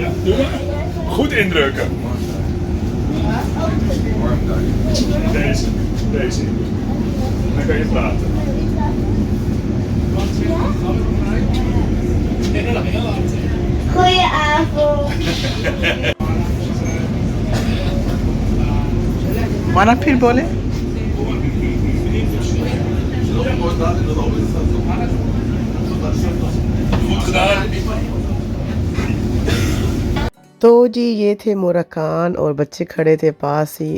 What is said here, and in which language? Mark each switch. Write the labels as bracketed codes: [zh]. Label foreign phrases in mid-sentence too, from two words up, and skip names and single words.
[nl] Ja, doe maar. Goed indrukken. Deze. Deze. Dan kan je praten. Goedenavond. [hi] माना फिर बोले। [nl] Goed gedaan. [hi] तो जी ये थे मोरा खान, और बच्चे खड़े थे पास ही।